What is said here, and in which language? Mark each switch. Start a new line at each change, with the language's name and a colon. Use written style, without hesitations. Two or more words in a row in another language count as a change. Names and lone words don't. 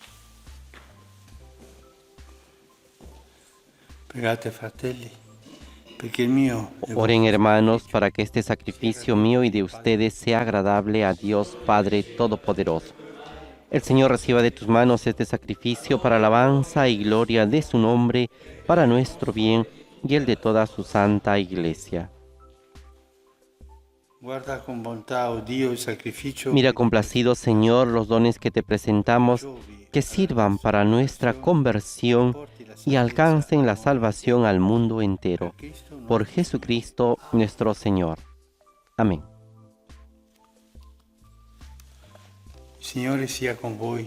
Italian: Pregate, fratelli, perché il mio e
Spanish: Oren, hermanos, para que este sacrificio mío y de ustedes sea agradable a Dios Padre Todopoderoso. El Señor reciba de tus manos este sacrificio para alabanza y gloria de su nombre, para nuestro bien y el de toda su santa Iglesia.
Italian: guarda con bontà, oh Dio, il sacrificio
Spanish: Mira complacido, Señor, los dones que te presentamos, que sirvan para nuestra conversión y alcancen la salvación al mundo entero. Por Jesucristo nuestro Señor. Amén.
Italian: Il Signore sia con voi.